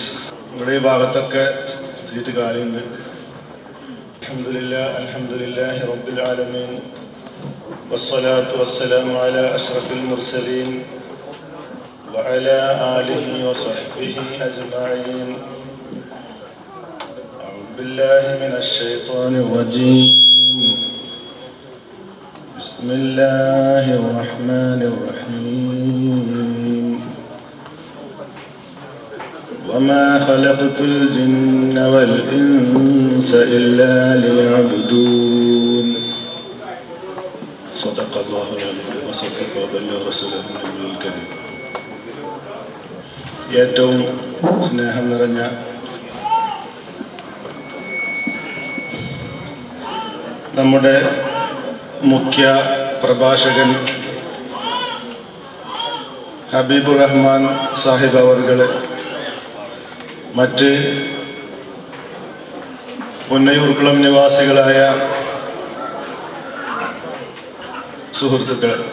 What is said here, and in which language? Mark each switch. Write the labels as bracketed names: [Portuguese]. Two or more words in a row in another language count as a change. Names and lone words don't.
[Malayalam] ഇവിടെ ഈ ഭാഗത്തൊക്കെ സ്ഥിതിയിട്ട് കാര്യമുണ്ട്. [Arabic] الحمد لله رب العالمين والصلاة والسلام على أشرف المرسلين وعلى آله وصحبه أجمعين. أعوذ بالله من الشيطان الرجيم. بسم الله الرحمن الرحيم. وما خلقت الجن والإنس إلا ليعبدون. صدق الله العظيم وصدق وبلغ رسوله النبي الكريم. [Malayalam] ഏറ്റവും സ്നേഹം നിറഞ്ഞ നമ്മുടെ മുഖ്യ പ്രഭാഷകൻ ഹബീബുർ റഹ്മാൻ സാഹിബ് അവർകൾ, മറ്റ് പുന്നയൂർക്കുളം നിവാസികളായ സുഹൃത്തുക്കൾ,